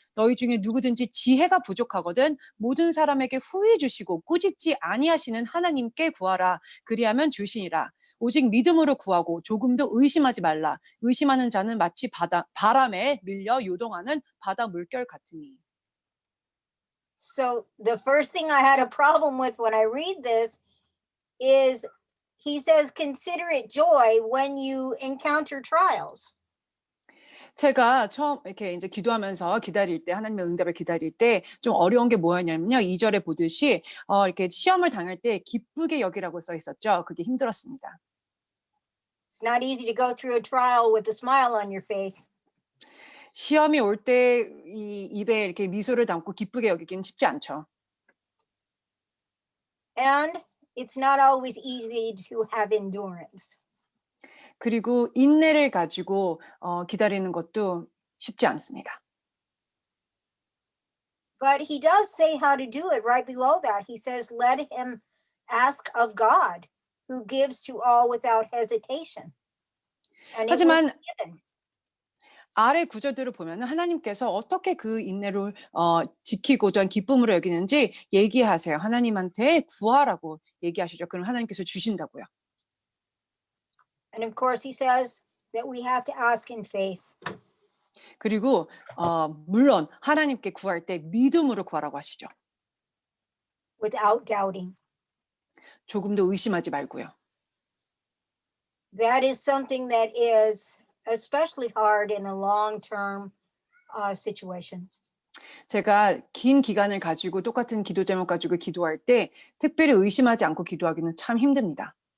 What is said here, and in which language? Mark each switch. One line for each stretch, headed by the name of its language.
Korean: 너희 중에 누구든지 지혜가 부족하거든 모든 사람에게 후히 주시고 꾸짖지 아니하시는 하나님께 구하라. 그리하면 주시니라. 오직 믿음으로 구하고 조금도 의심하지 말라. 의심하는 자는 마치 바람에 밀려 요동하는 바다 물결 같으니.
English: So the first thing I had a problem with when I read this is he says, consider it joy when you encounter trials.
Korean: 제가 처음 이렇게 이제 기도하면서 기다릴 때 하나님의 응답을 기다릴 때 좀 어려운 게 뭐였냐면요. 2절에 보듯이 이렇게 시험을 당할 때 기쁘게 여기라고 써 있었죠. 그게 힘들었습니다.
English: It's not easy to go through a trial with a smile on your face.
Korean: 시험이 올 때 이 입에 이렇게 미소를 담고 기쁘게 여기기는 쉽지 않죠.
English: And it's not always easy to have endurance.
Korean: 그리고 인내를 가지고 기다리는 것도 쉽지 않습니다.
English: But he does say how to do it right below that. He says, let him ask of God, who gives to all without hesitation. And it will
Korean: 하지만
English: be given.
Korean: 아래 구절들을 보면은 하나님께서 어떻게 그 인내를 지키고 또한 기쁨으로 여기는지 얘기하세요. 하나님한테 구하라고 얘기하시죠. 그럼 하나님께서 주신다고요.
English: And of course, he says that we have to ask in faith.
Korean: 그리고 물론 하나님께 구할 때 믿음으로 구하라고 하시죠.
English: Without doubting.
Korean: 조금도 의심하지 말고요.
English: That is something that is especially hard in a long-term situation.
Korean: 제가 긴 기간을 가지고 똑같은 기도 제목 가지고 기도할 때 특별히 의심하지 않고 기도하기는 참 힘듭니다.